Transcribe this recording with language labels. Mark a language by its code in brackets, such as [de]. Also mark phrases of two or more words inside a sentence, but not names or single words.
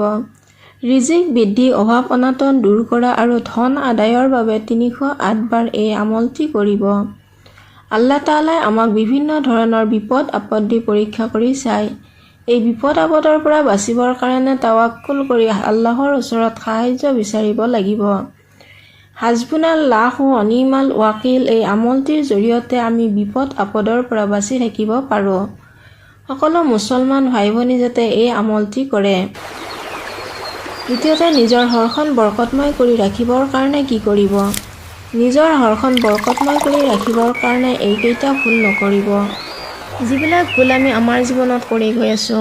[as] ৰিজিক বৃদ্ধি অভাৱ অনাটন দূৰ কৰা আৰু ধন আদায়ৰ বাবে 308 বাৰ এই আমলটি কৰিব। [ar] الله تعالى [as] আমাক বিভিন্ন ধৰণৰ বিপদ আপদ পৰীক্ষা কৰি চায়। এই বিপদ আপদৰ পৰা বাচিবৰ কাৰণে তাৱাক্কুল কৰি আল্লাহৰ ওচৰত সাহায্য বিচাৰিব লাগিব। [ar] حسبنا الله ونعم الوكيل [as] এই আমলটিৰ জৰিয়তে আমি বিপদ আপদৰ পৰা বাচি থাকিব পাৰোঁ। সকলো মুছলমান ভাই ভনী যাতে এই আমলটি কৰে। দ্বিতীয়তে নিজৰ ঘৰখন বৰকতময় কৰি ৰাখিবৰ কাৰণে কি কৰিব? নিজৰ ঘৰখন বৰকতময় কৰি ৰাখিবৰ কাৰণে এইকেইটা ভুল নকৰিব যিবিলাক ভুল আমি আমাৰ জীৱনত কৰি গৈ আছোঁ।